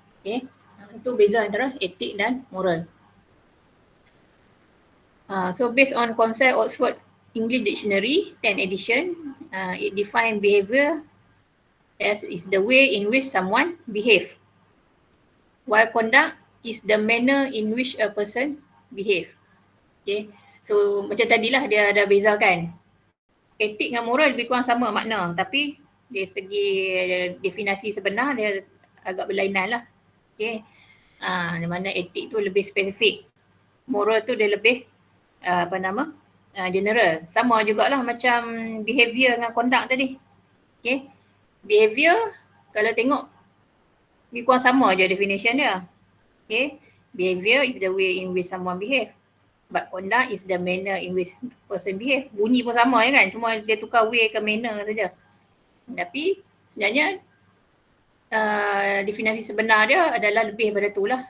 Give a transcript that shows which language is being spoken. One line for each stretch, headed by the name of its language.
Malay: Okay, itu beza antara etik dan moral.
English: So based on concept Oxford English Dictionary 10th edition, it define behaviour as is the way in which someone behave, while conduct is the manner in which a person behave.
Malay: Okay, so macam tadilah dia ada bezakan. Etik dengan moral lebih kurang sama makna, tapi dari segi definisi sebenar dia agak berlainan lah. Okay, di mana etik tu lebih spesifik, moral tu dia lebih general. Sama jugalah macam behaviour dengan conduct tadi. Okay, behaviour kalau tengok lebih kurang sama je definition dia.
English: Okay, behaviour is the way in which someone behave, but conduct is the manner in which person behave.
Malay: Bunyi pun sama je kan, cuma dia tukar way ke manner saja. Tapi sebenarnya definisi sebenar dia adalah lebih pada tu lah.